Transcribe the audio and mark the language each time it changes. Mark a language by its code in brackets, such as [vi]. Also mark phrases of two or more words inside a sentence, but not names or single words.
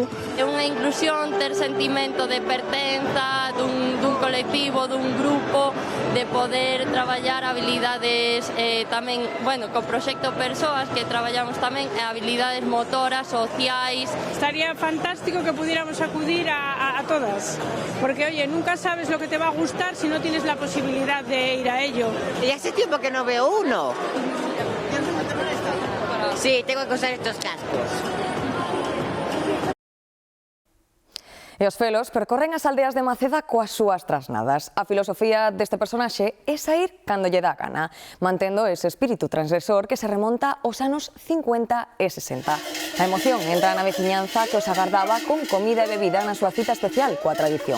[gl] É unha inclusión, ter sentimento de pertenza dun colectivo, dun grupo, de poder traballar habilidades tamén, co proxecto Persoas, que traballamos tamén habilidades motoras, sociais. [es] Estaría fantástico que pudiéramos acudir a todas, porque oye, nunca sabes lo que te va a gustar si no tienes la posibilidad de ir a ello. Y hace tiempo que no veo uno. Sí, tengo que usar estos cascos. [gl] E os felos percorren as aldeas de Maceda coas súas trasnadas. A filosofía deste personaxe é saír cando lle dá gana, mantendo ese espírito transgresor que se remonta aos anos 50 e 60. A emoción entra na veciñanza que os agardaba con comida e bebida na súa cita especial coa tradición.